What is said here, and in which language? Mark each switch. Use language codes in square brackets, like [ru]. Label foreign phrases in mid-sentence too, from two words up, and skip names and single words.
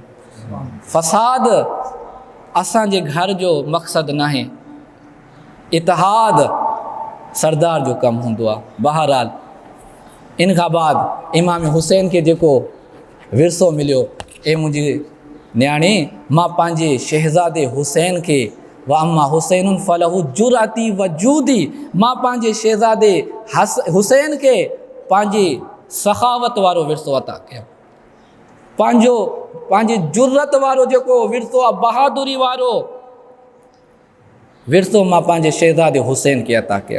[sd] फ़साद असांजे घर जो मक़सदु न आहे, इतिहाद सरदार जो कमु हूंदो आहे। बहरहाल इन खां बाद इमाम हुसैन खे जेको विरसो मिलियो, ए मुंहिंजी न्याणी, मां पंहिंजे शहज़ादे हुसैन खे [ar] و أما حسين فله جرأتي و جودي, [sd] मां पंहिंजे शहज़ादे हुसैन खे पंहिंजी सखावत वारो विरसो अता कयो, पंहिंजी जुर्रत वारो जेको विरसो आहे, बहादुरी वारो विरसो मां पंहिंजे शहज़ादे हुसैन खे अता कयो।